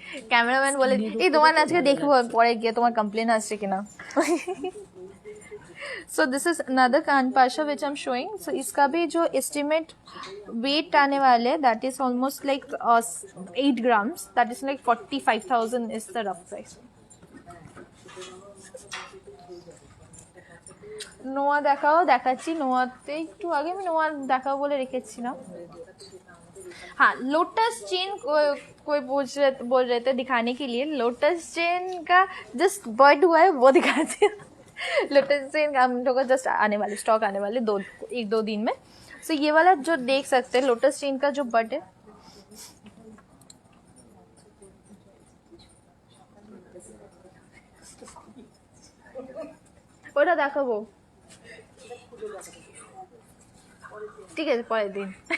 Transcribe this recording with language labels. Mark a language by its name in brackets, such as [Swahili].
[Bangla] Cameraman বলে এই তোমার আজকে দেখবো পরে গিয়ে তোমার কমপ্লেন আসছে কিনা। [English] So this is another कान पाशा which I am showing. [Hindi] सो इसका भी जो एस्टिमेट वेट आने वाले [English] That is almost like 8 grams that is like 45,000 is the rough price. [Bangla] নোয়া দেখাও, দেখাচ্ছি। নোয়াতে একটু আগে আমি নোয়া দেখাও বলে রেখেছিলাম। [Hindi] हाँ, लोटस चेन कोई बोल रहे थे दिखाने के लिए। लोटस चेन का जस्ट बर्ड हुआ है वो दिखाती हूँ। लोटस चेन का हम लोग को जस्ट आने वाले स्टॉक आने वाले 1-2 दिन में। सो ये वाला जो देख सकते हैं लोटस चेन का जो बर्ड है, [Bangla] ওটা দেখাবো, [Hindi] ठीक है परेर दिन।